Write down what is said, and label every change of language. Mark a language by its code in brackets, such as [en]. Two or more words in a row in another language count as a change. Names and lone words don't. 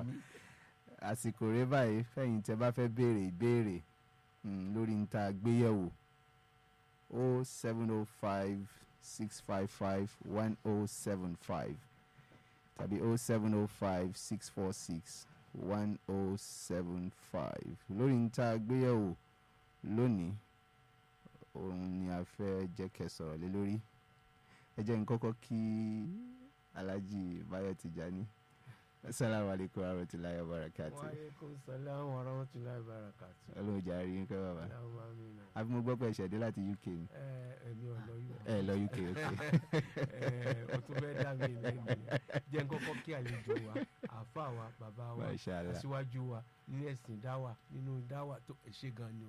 [yo] àsìkò rẹ báyìí fẹ̀yìn tẹ́ bá fẹ́ béèrè ìbéèrè lórí níta gbéyẹ̀wò 0705 655 1075 tàbí 0705 646 1075 lórí níta gbéyẹ̀wò lónìí òun ni a fẹ́ jẹ́ kẹ́ sọ̀rọ̀ lé lórí. ẹ jẹ́ n kọ́kọ́ kí Alhaji Bayo Tijani. [ar] السلام عليكم ورحمة الله وبركاته. وعليكم السلام ورحمة الله وبركاته. [yo] Ọlọ́run jàre yín kẹ́ bàbá. Àbí mo gbọ́ pé ẹ̀ṣẹ̀ dé láti UK ni. Èmi ò lọ UK. Ẹ lọ UK ok. O tún fẹ́ dá mi lẹ́nu. Jẹ́ n kọ́kọ́ kí àlejò wa, àáfà wa, bàbá wa, aṣíwájú wa, nínú ẹ̀sìn dáwà, nínú dáwà tó ṣe gan ni o.